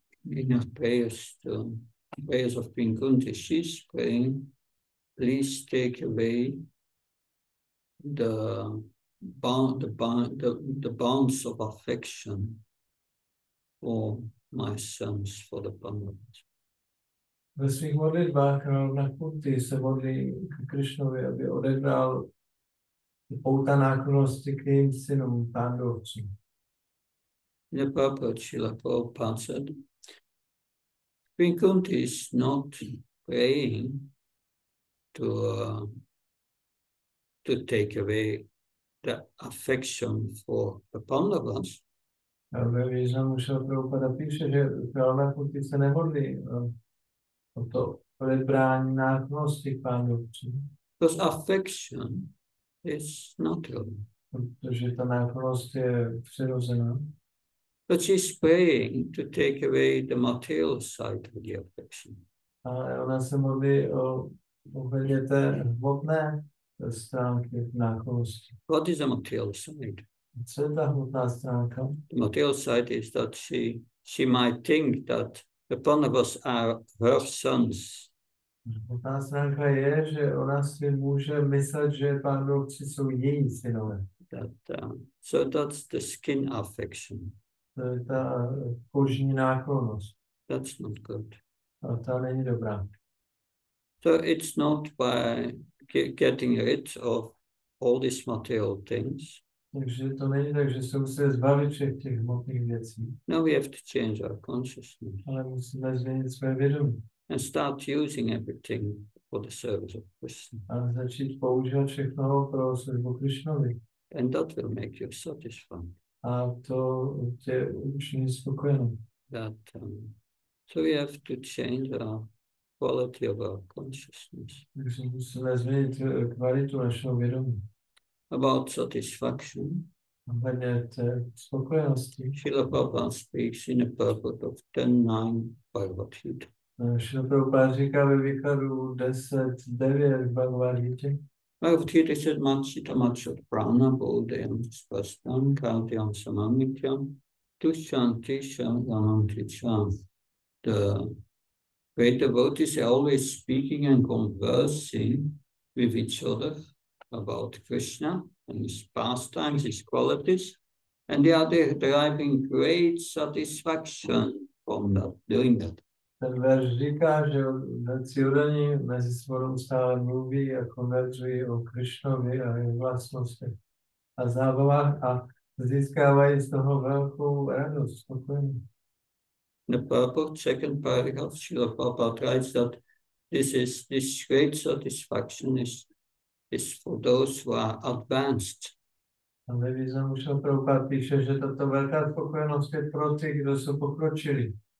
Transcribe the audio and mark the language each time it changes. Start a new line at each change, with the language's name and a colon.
English: enough prayers of Queen Kunti. She's praying, please take away the bonds of affection for my sons, for the Pandavas.
Czech: Ve svých modlitbách královna Kunti se modlí k Krišnovi, aby odebral pouta náklonnosti k jejím synům, pándovcům.
English: The purport, Srila Prabhupada said, Queen Kunti is not praying to take away the affection for the Pandavas.
Czech: A ve významu Srila Prabhupada píše, že královna Kunti se nemodlí o to odebrání náklonnosti k pándovcům.
English: Because affection is natural.
Czech: Protože ta náklonnost je přirozená.
English: But she's praying to take away the material side of the affection.
Czech: Ale ona se modlí o ohledně té hmotné stránky náklonnosti.
English: What is the material side?
Czech: Co je ta hmotná stránka?
English: The material side is that she might think that the Pandavas are her sons.
Czech: Hmotná stránka je, že ona si může myslet, že pándovci jsou její synové.
English: So that's the skin affection.
Czech: To je ta kožní náklonnost.
English: That's not good.
Czech: A ta není dobrá.
English: So it's not by getting rid of all these material things.
Czech: Takže to není tak, že se musíme zbavit všech těch hmotných věcí.
English: Now we have to change our consciousness
Czech: Ale musíme změnit své vědomí.
English: and start using everything for the service of Krishna.
Czech: A začít používat všechno pro službu Krišnovi.
English: And that will make you satisfied.
Czech: A to tě učiní spokojenou.
English: So we have to change our quality of our consciousness.
Czech: Takže musíme změnit kvalitu našeho vědomí.
English: About satisfaction,
Czech: Ohledně té spokojenosti.
English: Srila Prabhupada speaks in a purport of 10.9 Bhagavad Gita.
Czech: Srila Prabhupada říká ve výkladu 10.9 Bhagavad Gita.
English: Bhagavad Gita said,
Sanskrit: Machita Machat Prana Bodhayam Spastam Katyam Samamityam Tushanti Shalananticham.
English: The great devotees are always speaking and conversing with each other about Krishna and his pastimes, his qualities, and they are deriving great satisfaction from that, doing that.
Czech: Ten verš říká, že ciudani mezi sebou stále mluví a konverzují o Krišnovi a jeho vlastnostech a zábavách a získávají z toho velkou radost, spokojení.
English: The purport, second paragraph, Srila Prabhupada writes that this great satisfaction is for those who are advanced.
Czech: A ve významu Srila Prabhupada píše, že tato velká spokojenost je pro ty, kdo jsou pokročili.